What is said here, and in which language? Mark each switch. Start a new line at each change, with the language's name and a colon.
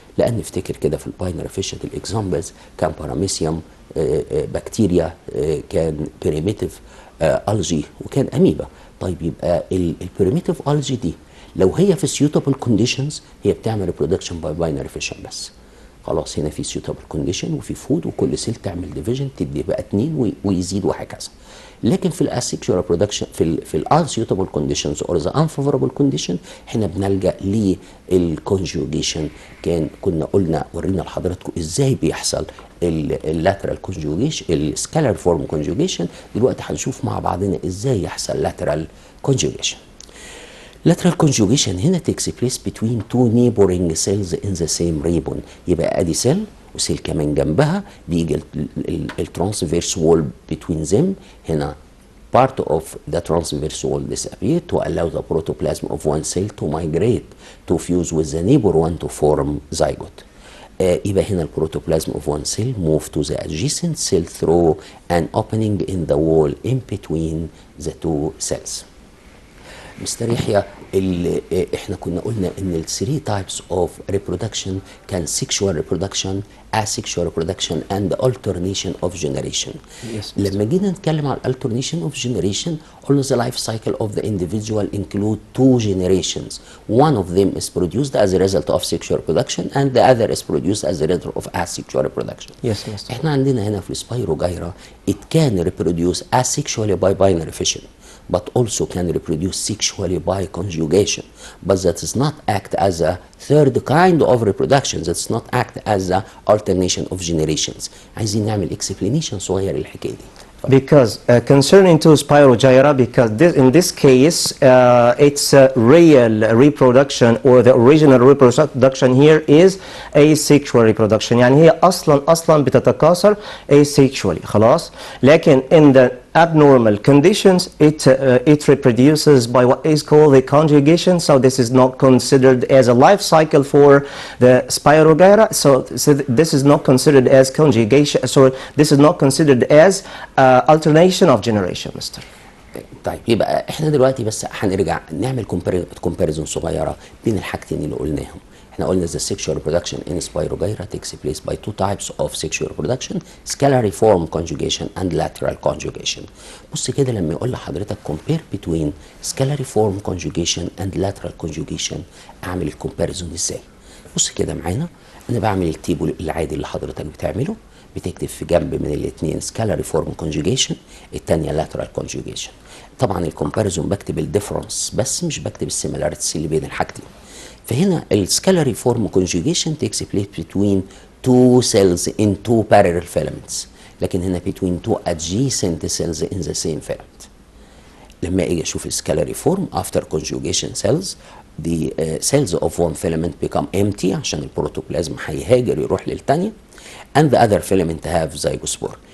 Arabic: لان نفتكر كده في الباينري فيشن الاكزامبلز كان باراميسيوم، بكتيريا، كان بريميتيف الجي، وكان اميبا. طيب يبقى البريميتيف الجي دي لو هي في
English: suitable conditions
Arabic: هي بتعمل
English: reproduction by binary fission
Arabic: بس. خلاص هنا في suitable condition وفي فود وكل سيل تعمل division تدي بقى 2 ويزيد وهكذا. لكن في الاسexual reproduction في الانsuitable conditions
English: or the unfavorable condition
Arabic: احنا بنلجأ للconjugation. كنا قلنا ورينا لحضراتكم ازاي بيحصل اللاترال conjugation السكالار فورم conjugation. دلوقتي هنشوف مع بعضنا ازاي يحصل lateral conjugation.
English: Lateral conjugation هنا takes place between two neighboring cells in the same ribbon.
Arabic: يبقى ادي سيل وسيل كمان جنبها بيجي الترانسفيرس وول
English: between them. هنا part of the transverse wall disappear to allow the protoplasm of one cell to migrate to fuse with the neighbor one to form zygote.
Arabic: يبقى هنا البروتوبلازم
English: of one cell move to the adjacent cell through an opening in the wall in between the two cells.
Arabic: مستر يحيى احنا كنا قلنا ان ال
English: 3 types of reproduction كان sexual reproduction, asexual reproduction and alternation of generation. Yes,
Arabic: لما جينا نتكلم عن
English: alternation of generation قلنا the life cycle of the individual include 2 generations. One of them is produced as a result of sexual reproduction and the other is produced as a result of asexual reproduction. Yes, Mr.
Arabic: احنا عندنا هنا في السبايروجايرا
English: it can reproduce asexually by binary fission, but also can reproduce sexually by conjugation. But that does not act as a third kind of reproduction. That does not act as a alternation of generations.
Arabic: عايزين نعمل explanation صغير للحكاية دي.
English: Because concerning to Spirogyra, because in this case its real reproduction or the original reproduction here is asexual reproduction.
Arabic: يعني هي أصلا بتتكاثر asexually خلاص.
English: لكن in the abnormal conditions it reproduces by what is called the conjugation, so this is not considered as a life cycle for the Spirogyra, so this is not considered as conjugation, so this is not considered as alternation of generation, Mr.
Arabic: طيب يبقى احنا دلوقتي بس هنرجع نعمل كومباريزون صغيره بين الحاجتين اللي قلناهم. احنا قلنا
English: the sexual reproduction in Spirogyra takes place by 2 types of sexual reproduction, scalary form conjugation and lateral conjugation.
Arabic: بص كده لما يقول لحضرتك
English: compare between scalary form conjugation and lateral conjugation
Arabic: اعمل الكومباريزون ازاي؟ بص كده معانا، انا بعمل التيبل العادي اللي حضرتك بتعمله، بتكتب في جنب من الاثنين scalary form conjugation، الثانيه lateral conjugation. طبعا الكومباريزون بكتب الديفرنس بس مش بكتب السيميلاريتيز اللي بين الحاجتين. فهنا السكالاري فورم
English: conjugation takes place between 2 cells in 2 parallel filaments،
Arabic: لكن هنا
English: between 2 adjacent cells in the same filament.
Arabic: لما اجي اشوف السكالاري فورم
English: after conjugation cells the cells of one filament become empty
Arabic: عشان البروتوبلازم هيهاجر يروح للثانيه
English: and the other filament have zygospore.